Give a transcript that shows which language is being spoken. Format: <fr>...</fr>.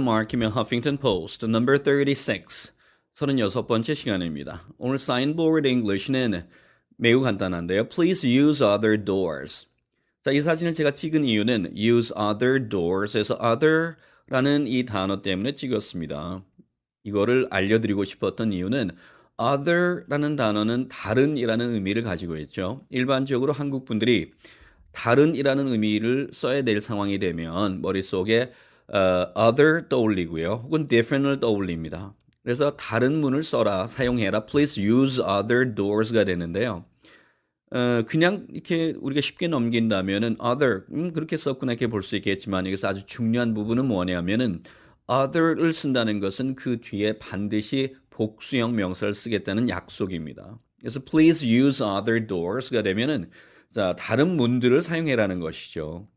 <en>마크의 Huffington Post number 36.</en> <ko>36번째 시간입니다. 오늘 signboard English는 매우 간단한데요.</ko> <en>Please use other doors.</en> <ko>자, 이 사진을 제가 찍은 이유는</ko> <en>use other doors</en> <ko>에서 other라는 이 단어 때문에 찍었습니다. 이거를 알려드리고 싶었던 이유는 other라는 단어는 다른이라는 의미를 가지고 있죠. 일반적으로 한국 분들이 다른이라는 의미를 써야 될 상황이 되면 머릿속에 other 떠올리고요. 혹은 different을 떠올립니다. 그래서 다른 문을 써라, 사용해라.</ko> <en>Please use other doors가</en> <ko>되는데요. 그냥 이렇게 우리가 쉽게 넘긴다면은 other, 그렇게 썼구나 이렇게 볼 수 있겠지만 여기서 아주 중요한 부분은 뭐냐면은 other를 쓴다는 것은 그 뒤에 반드시 복수형 명사를 쓰겠다는 약속입니다. 그래서</ko> <en>please use other doors</en> <ko>가 되면은 자, 다른 문들을 사용해라는 것이죠.</ko>